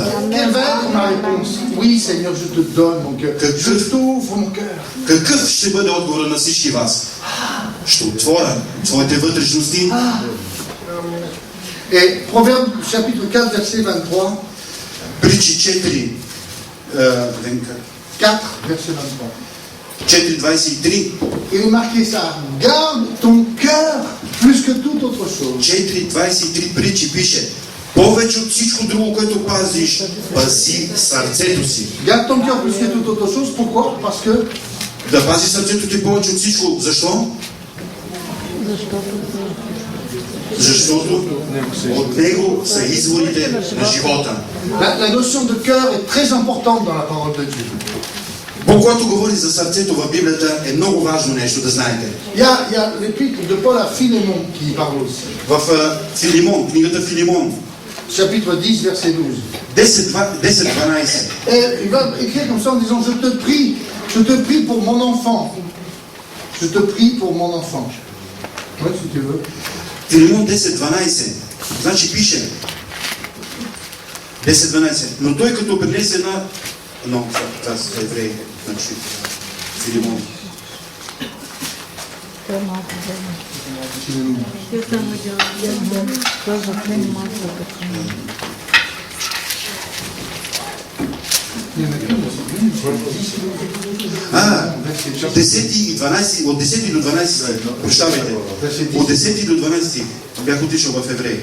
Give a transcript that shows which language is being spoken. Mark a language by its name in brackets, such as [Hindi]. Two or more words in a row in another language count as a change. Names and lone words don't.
[French] Quelle va être ma réponse? Oui, Seigneur, je te donne mon cœur. Je t'ouvre mon cœur. [Bulgarian] Какъв ще бъде отговора на всички вас? Ще отворя своите вътрешности. [French] Et Proverbe chapitre 4, verset 23. [Bulgarian] Притчи 4, [French] 4, verset 4.23. Il est marqué ça. Garde ton cœur plus que toute autre chose. [Bulgarian] 4.23 притчи пише: повече от всичко друго, което пазиш, пази сърцето си. [French] Garde ton cœur plus que toute autre chose. Pourquoi? Parce que [Bulgarian] Да пази сърцето ти повече от всичко. Защо? Защото от него са изворите на живота. [French] la notion de cœur est très importante dans la parole de Dieu. [Bulgarian] Бог, когато говори за сърцето в Библията, е много важно нещо да знаете. [French] Il y a l'épître de Paul à Philémon qui parle aussi. [Bulgarian] В Филимон, книгата Филимон, [French] Chapitre 10, verset 12. [Bulgarian] 10-12. [French] Et il va écrire comme ça en disant, je te prie pour mon enfant. Je te prie pour mon enfant. Oui, si tu veux. [Bulgarian] Филимон 10-12. Значи пише 10-12. Но той като принесе една... Но, това са евреи. Значи, Филимон. От 10 до 12, прощавайте, от 10 до 12 бях отишъл в Евреи.